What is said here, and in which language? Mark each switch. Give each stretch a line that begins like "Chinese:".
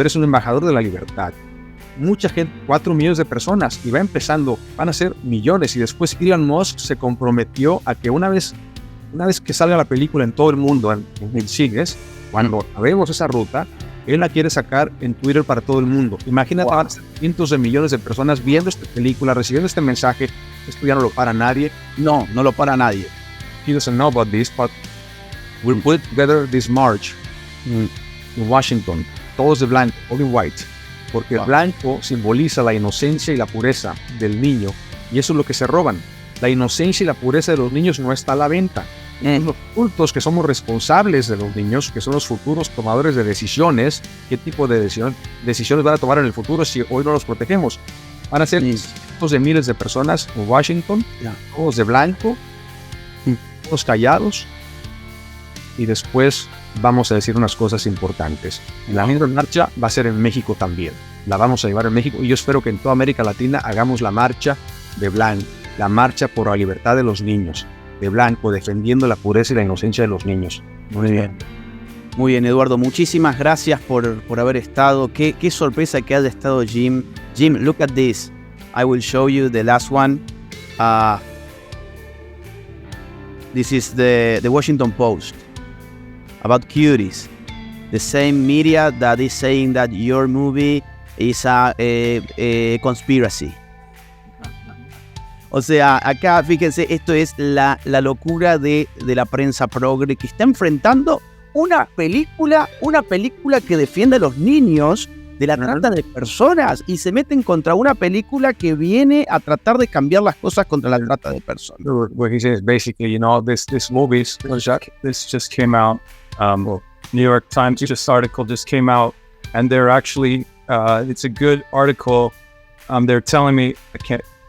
Spanish: Eres un embajador de la libertad. Mucha gente, 4 millones de personas, y va empezando, van a ser millones. Y después Elon Musk se comprometió a que una vez que salga la película en todo el mundo, en cines, cuando acabemos esa ruta, él la quiere sacar en Twitter para todo el mundo. Imagínate, van a ser cientos de millones de personas viendo esta película, recibiendo este mensaje. Esto ya no lo para nadie. No lo para nadie.
English: He doesn't know about this, but we'll put together this march in Washington.
Spanish: Todos de blanco,
English: all in white.
Spanish: Porque el blanco simboliza la inocencia y la pureza del niño. Y eso es lo que se roban. La inocencia y la pureza de los niños no está a la venta. Los adultos que somos responsables de los niños, que son los futuros tomadores de decisiones, ¿qué tipo de decisiones van a tomar en el futuro si hoy no los protegemos? Van a ser cientos de miles de personas en Washington, todos de blanco, todos callados, y después vamos a decir unas cosas importantes. La misma marcha va a ser en México también. La vamos a llevar en México, y yo espero que en toda América Latina hagamos la marcha de blanco, la marcha por la libertad de los niños, de blanco, defendiendo la pureza y la inocencia de los niños. Muy bien, Eduardo. Muchísimas gracias por haber estado. Qué sorpresa que haya estado Jim.
English: Jim, look at this. I will show you the last one. This is the Washington Post about cuties. The same media that is saying that your movie is a conspiracy.
Spanish: O sea, acá, fíjense, esto es la locura de la prensa progre que está enfrentando una película que defiende a los niños de la trata de personas, y se meten contra una película que viene a tratar de cambiar las cosas contra la trata de personas.
English: What he says basically, this movie, this just came out. New York Times just article just came out, and they're actually, it's a good article. They're telling me, I can't.